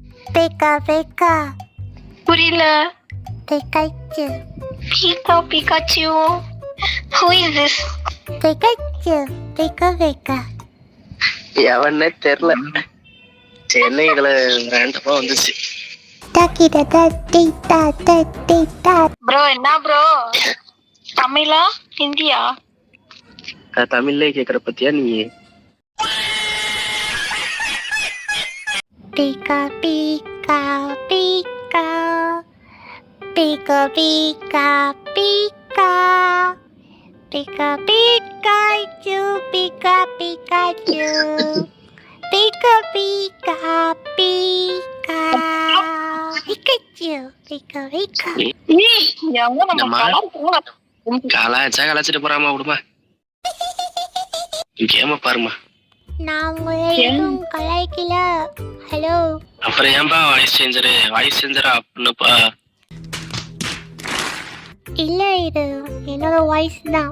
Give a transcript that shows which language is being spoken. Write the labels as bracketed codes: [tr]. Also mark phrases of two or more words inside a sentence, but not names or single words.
[ta] Pika Pika. புரியல. Pikachu. [en] Pikachu. Who is this? Pikachu. Pika Pika. [ta] எவனே தெரியல. சென்னைகள ரேண்டமா வந்துச்சு. Takita tita tita. Bro, என்ன bro? தமிழா ஹிந்தியா? தமிழ்லே கேக்குற பத்தியா நீ? Pika Pika Pika. Pika Pika Pika. Pika Pikachu. Pika Pikachu. Pika Pika Pika. Pikachu. Pika Pika. எவனோ நம்ம கலர் கலாச்சிட்டு போறாமா விடுமா. கேம பாருமா. நான் உங்களை எதுவும் கலாய்க்கல. ஹலோ. அப்புறம் ஏன்பா [en] voice changer-ஆ [ta] அப்படின்னுப்பா. இல்ல இது என்னோட வாய்ஸ் தான்.